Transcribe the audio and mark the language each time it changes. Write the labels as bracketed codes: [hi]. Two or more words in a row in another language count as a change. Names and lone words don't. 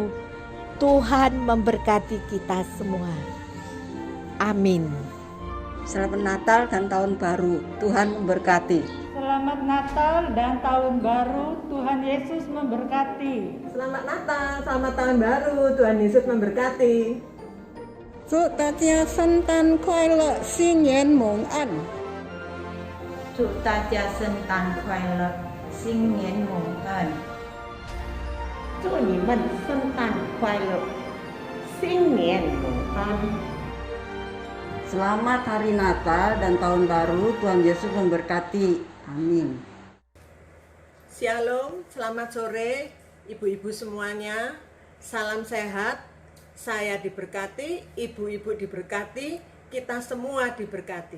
[id] Tuhan memberkati kita semua. Amin. Selamat Natal dan Tahun Baru. Tuhan memberkati. Selamat Natal dan Tahun Baru. Tuhan Yesus memberkati. Selamat Natal, selamat Tahun Baru. Tuhan Yesus memberkati. [zh] 祝大家圣诞快乐，新年蒙安。祝大家圣诞快乐，新年蒙安。祝你们圣诞快乐，新年蒙安。 [id] Selamat Hari Natal dan Tahun Baru. Tuhan Yesus memberkati. Amin. Shalom, selamat sore ibu-ibu semuanya. Salam sehat. Saya diberkati, ibu-ibu diberkati, kita semua diberkati.